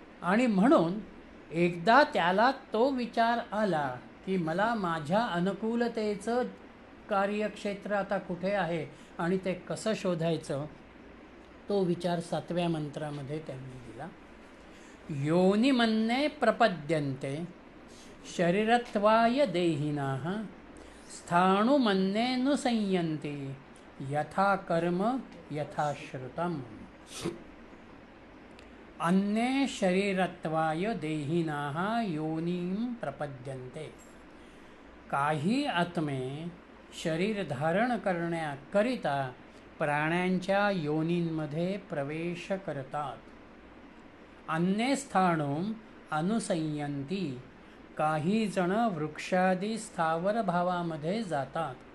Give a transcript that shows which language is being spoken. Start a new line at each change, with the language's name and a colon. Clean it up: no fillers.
Marathi: आणि म्हणून एकदा त्याला तो विचार आला की मला माझ्या अनुकूलतेचं कार्यक्षेत्र आता कुठे आहे आणि ते कसं शोधायचं, तो विचार 7व्या मंत्रामध्ये त्यांनी दिला.
Sanskrit: योनिमन्ये प्रपद्यन्ते शरीरत्वाय देहिनाः स्थाणुमन्येऽनुसंयन्ते यथा कर्म यथा श्रुतम्. अन्ये शरीरत्वाय देहिनाः योनिं प्रपद्यन्ते.
Marathi: काही आत्मे शरीर धारण करण्याकरिता प्राण्यांच्या योनींमध्ये प्रवेश करतात.
Sanskrit: अन्ये स्थाणुम अनुसंयंती.
Marathi: काही जण वृक्षादी स्थावर भावामध्ये जातात.